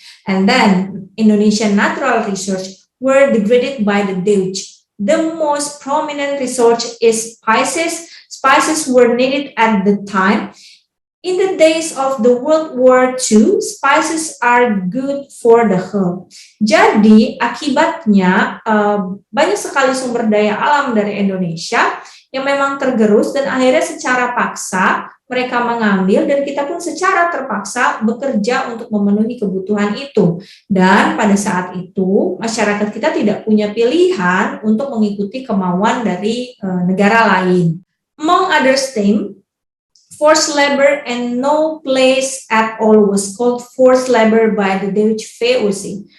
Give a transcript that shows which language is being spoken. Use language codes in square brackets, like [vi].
[en] And then Indonesian natural resources were degraded by the Dutch. The most prominent resource is spices. Spices were needed at the time. In the days of the World War II, spices are good for the health. [id] Jadi akibatnya banyak sekali sumber daya alam dari Indonesia yang memang tergerus dan akhirnya secara paksa mereka mengambil dan kita pun secara terpaksa bekerja untuk memenuhi kebutuhan itu. Dan pada saat itu masyarakat kita tidak punya pilihan untuk mengikuti kemauan dari negara lain. [en] Among other things, forced labor and no place at all was called forced labor by the Dutch VOC.